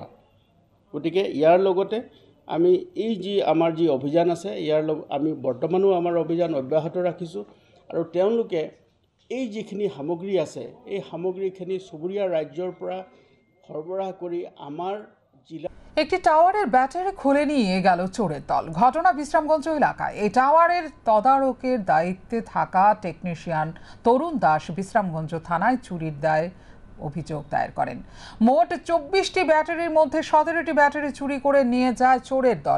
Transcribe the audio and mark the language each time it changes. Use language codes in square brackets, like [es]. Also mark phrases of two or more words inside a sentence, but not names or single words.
[as] গতিকে ইয়াৰ লগতে আমি এই যি আমাৰ যি অভিযান আছে, ইয়াৰ আমি বৰ্তমানো আমাৰ অভিযান অব্যাহত ৰাখিছোঁ আৰু তেওঁলোকে এই যিখিনি সামগ্ৰী আছে, এই সামগ্ৰীখিনি চুবুৰীয়া ৰাজ্যৰ পৰা সৰবৰাহ কৰি আমাৰ জিলা। [bn] একটি টাওয়ারের ব্যাটারি খুলে নিয়ে গেল চোরের দল। ঘটনা বিশ্রামগঞ্জ এলাকায়। এই টাওয়ারের তদারকের দায়িত্বে থাকা টেকনিশিয়ান তরুণ দাস বিশ্রামগঞ্জ থানায় চুরির দায়ে অভিযোগ দায়ের করেন। মোট 24টি ব্যাটারির মধ্যে 17টি ব্যাটারি চুরি করে নিয়ে যায় চোরের দল।